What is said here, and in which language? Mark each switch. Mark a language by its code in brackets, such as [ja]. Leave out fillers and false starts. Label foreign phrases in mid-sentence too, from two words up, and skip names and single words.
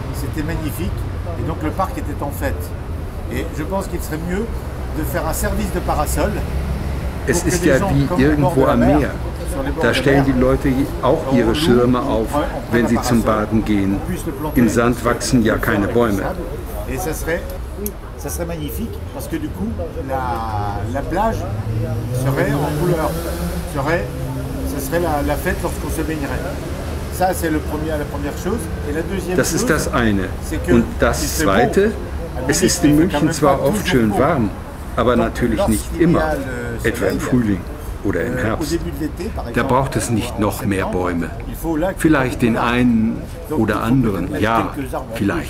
[de] Es ist ja wie irgendwo am Meer. Da stellen die Leute auch ihre Schirme auf, wenn sie zum Baden gehen. Im Sand wachsen ja keine Bäume. [fr] Ça serait magnifique parce que du coup la plage serait en couleur, ce serait la fête lorsqu'on se baignerait. Ça c'est la première chose. Et la deuxième [de] das ist das eine. Und das zweite, es ist in München zwar oft schön warm, aber natürlich nicht immer, etwa im Frühling oder im Herbst. Da braucht es nicht noch mehr Bäume. Vielleicht den einen oder anderen, ja, vielleicht.